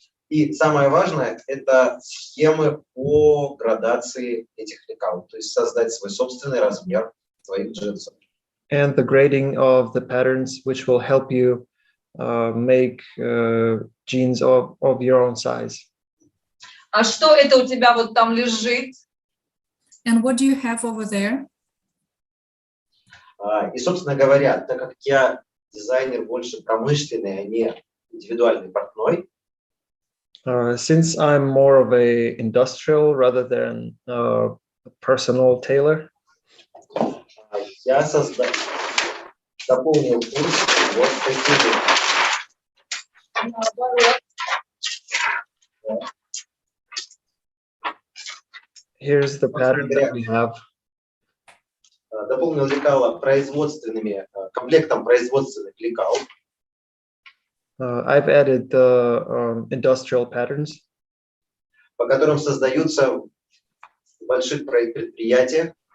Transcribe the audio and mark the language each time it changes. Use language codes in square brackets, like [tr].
[ru] И самое важное – это схемы по градации этих лекал, то есть создать свой собственный размер своих джинсов. [en] And the grading of the patterns, which will help you make jeans of your own size. [ru] А что это у тебя вот там лежит? [en] And what do you have over there? [ru] И, собственно говоря, так как я дизайнер больше промышленный, а не индивидуальный портной, [en] Since I'm more of a industrial rather than a personal tailor, [ru] я дополнил курс вот такими. [en] here's the pattern that we have. [ru] Дополнил лекала комплектом производственных лекал. [en] I've added the industrial patterns. [ru] По которым создаются в больших предприятиях.